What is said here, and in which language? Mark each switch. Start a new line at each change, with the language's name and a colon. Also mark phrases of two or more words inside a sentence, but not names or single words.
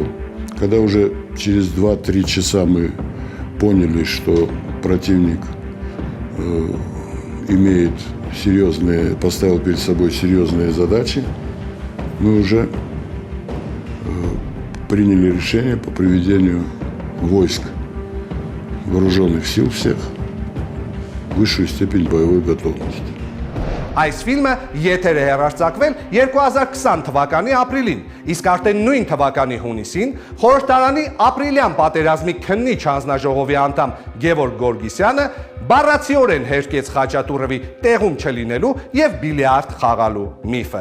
Russian: Когда уже через 2-3 часа мы поняли, что противник имеет серьезные, поставил перед собой серьезные задачи, мы уже приняли решение по приведению войск вооруженных сил всех в высшую степень боевой готовности.
Armenian: Այս ֆիլմը եթեր է հեռարձակվել 2020 թվականի ապրիլին, իսկ արդեն նույն թվականի հունիսին խորհրդարանի ապրիլյան պատերազմի քննիչ հանձնաժողովի անդամ Գևորգ Գորգիսյանը բառացիորեն հերկեց Խաչատուրովի տեղում չլինելու եւ բիլիարդ խաղալու միֆը։